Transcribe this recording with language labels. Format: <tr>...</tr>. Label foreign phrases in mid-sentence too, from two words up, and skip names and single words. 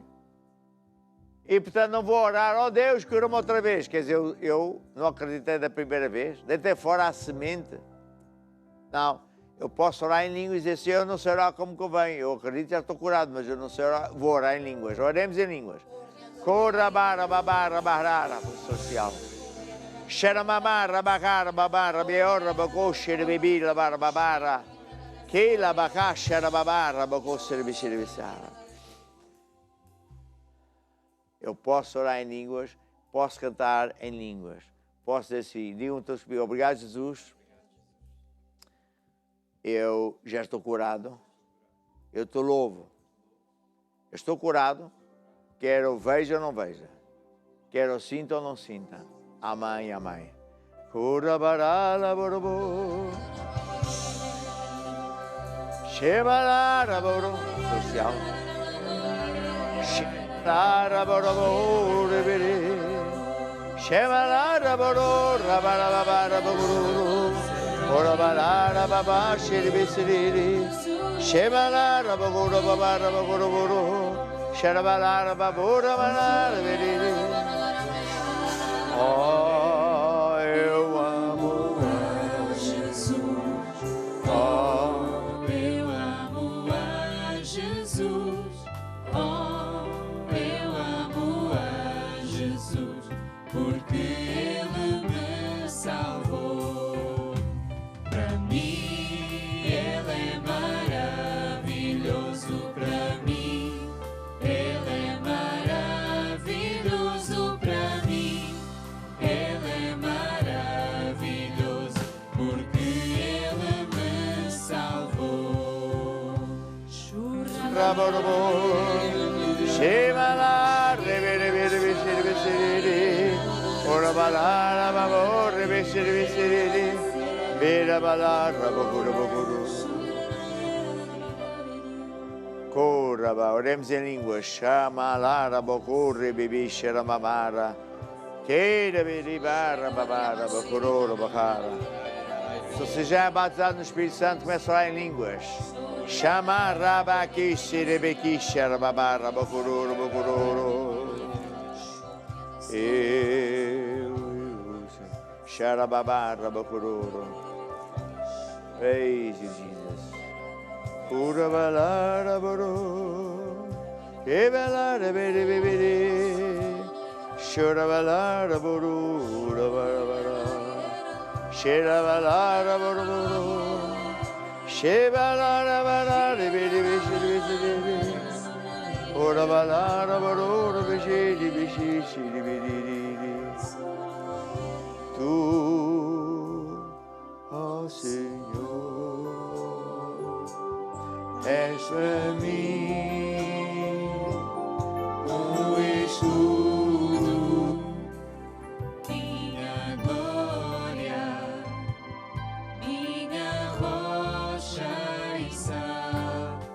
<pt>E portanto não vou orar: oh Deus, cura-me outra vez. Quer dizer, eu não acreditei da primeira vez. Deitei fora a semente. Não. Eu posso orar em línguas e dizer assim: eu não sei orar como convém. Eu acredito que já estou curado, mas eu não sei orar. Vou orar em línguas. Oremos em línguas. Corra-barra, babara, barara, social. Xeramamara, bagara, babara, biorra, bacoxere, bebila, barra, babara. Keila, bacaxera, babara, bacoxere, bixere, eu posso orar em línguas, posso cantar em línguas. Posso dizer assim: digam todos comigo: obrigado, Jesus. Eu já estou curado, eu te louvo, eu estou curado, quer eu veja ou não veja, quer eu sinta ou não sinta. Amém, amém. Cura barala borobo, chebalara boro, social, chebalara borobo, rebere, chebalara boro, rabarabara boro. Ora balara baba shiri siri shebalara bagura babara bagura buru sharabalara babura balara biri. Oh, eu amo a Jesus. Oh, Eu amo a Jesus. Oh, eu amo a Jesus, porque Ele me salvou. Para mim, Ele é maravilhoso. Para mim, Ele é maravilhoso. Para mim, Ele é maravilhoso, porque Ele me salvou. Rabarabo shebalara rebere bere bere ora balara babo rebere bere. Bera balara bagura baguru. Corra, oremos em línguas. Chama lara bagure bibi sheramamara. Queira beribarra babara baguroro bagara. Se você já é batizado no Espírito Santo, começa a orar em línguas. Chama rabaquishi rebequishi rababara baguroro baguroro. Sharababara baguroro.</pt> <en>Praise you, Jesus. Pura balara boro, que balara bere bere, shura balara boro, ura bara bara, shera balara boro boro, she balara bara bere bere bere, ura balara boro bere bere bere.</en> <pt>Tu, ó Senhor, és para mim escudo, minha glória, minha rocha e sal.</pt>